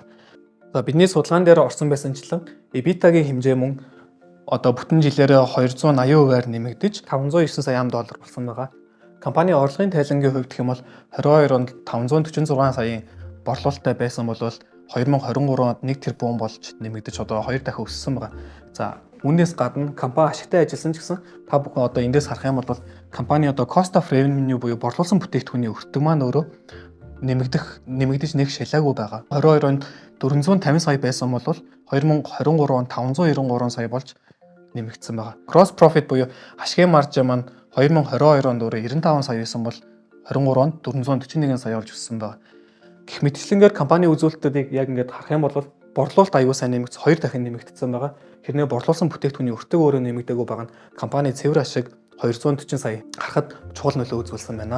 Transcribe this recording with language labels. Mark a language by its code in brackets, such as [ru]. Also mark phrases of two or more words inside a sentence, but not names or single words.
[mn] За бидний судалгаан дээр орсон байсанчлан EBITDA-гийн хэмжээ мөн одоо бүтэн жилээрээ 280%-аар нэмэгдэж 509 сая ам доллар болсон байгаа. Компани орлогын тайлангийн хувьд гэх юм бол 22 онд 546 саяын борлуулалттай байсан бол 2023 онд 1 тэрбум болж нэмэгдэж одоо 2 дахин өссөн байгаа. За үүнээс гадна компани ашигтай ажилласан ч гэсэн та бүхэн одоо эндээс харах юм бол компани одоо [en] cost of revenue [mn] буюу борлуулсан бүтээгдэхүүний өртөг маань өөрөө нэмэгдэж нэг шалаагүй байгаа. 22 онд 450 сая байсан бол 2023 онд 593 сая болж нэмэгдсэн байгаа. [en] Gross profit [mn] буюу ашигын маржа маань 2022 онд өөрөө 95 сая байсан бол 23 онд 441 сая болж өссөн байгаа. Гэх мэтчлэнгээр компани үзүүлэлтүүдийг яг ингээд харах юм бол борлуулалт аюул сайн нэмэгдсэн 2 дахин нэмэгдсэн байгаа. Хэрнээ борлуулсан бүтээгдэхүүний өртөг өөрөө нэмэгдээгүй байгаа нь компани цэвэр ашиг 240 сая харахад чухал нөлөө үзүүлсэн байна.